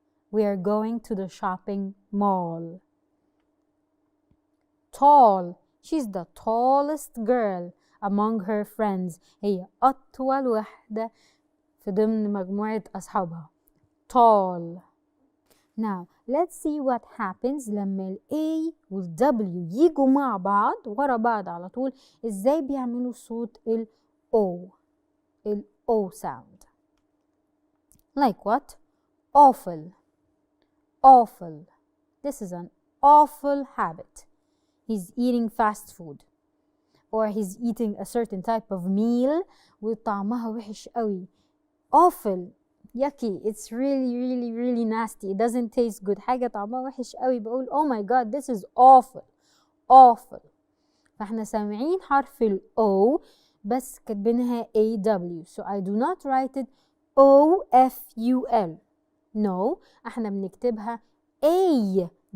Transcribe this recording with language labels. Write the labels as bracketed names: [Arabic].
[English] We are going to the shopping mall. Tall. She's the tallest girl among her friends. [Arabic] هي أطول واحدة في ضمن مجموعة أصحابها. [English] Tall. Now let's see what happens [Arabic] لما ال A وال W يجوا مع بعض ورا بعض على طول إزاي بيعملوا صوت ال O. [English] ال O sound. Like what? Awful. This is an awful habit. He's eating fast food or he's eating a certain type of meal [Arabic] وطعمها وحش قوي. [English] Awful. Yucky. It's really nasty. It doesn't taste good. [Arabic] حاجة طعمها وحش قوي بقول [English] oh my god, this is awful. [Arabic] فاحنا سامعين حرف ال O بس كاتبينها AW. [English] So I do not write it OFUL. [Arabic] No, احنا بنكتبها AWFUL.